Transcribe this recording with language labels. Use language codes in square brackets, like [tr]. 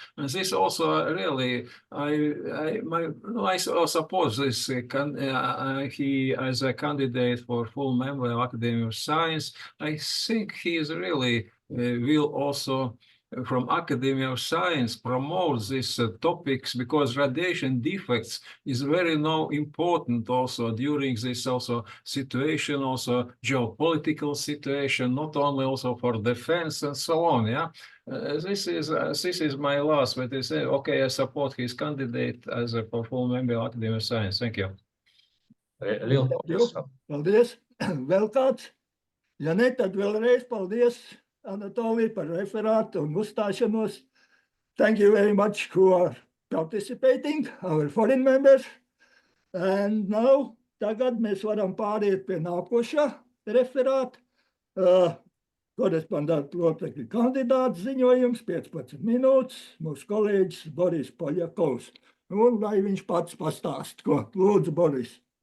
[en] And this also really, I suppose this he as a candidate for full member of Academy of Science, I think he is really will also from Academy of Science promote these topics because radiation defects is very important also during this also situation, also geopolitical situation, not only also for defense and so on, yeah. This is my last, but I say, okay, I support his candidate as a full member of Academy of Science. Thank you. [lv] Liela paldies. paldies. Vēl kāds? Ja ne, tad vēlreiz paldies, Anatolij, par referātu un uzstāšanos. [en] Thank you very much who are participating, our foreign members. And now, [lv] tagad mēs varam pāriet pie nākošā referāta. Korespondētājlocekļa kandidāta ziņojums, 15 minūtes, mūsu kolēģis Boriss Poļakovs. Un lai viņš pats pastāst, ko lūdzu, Boriss.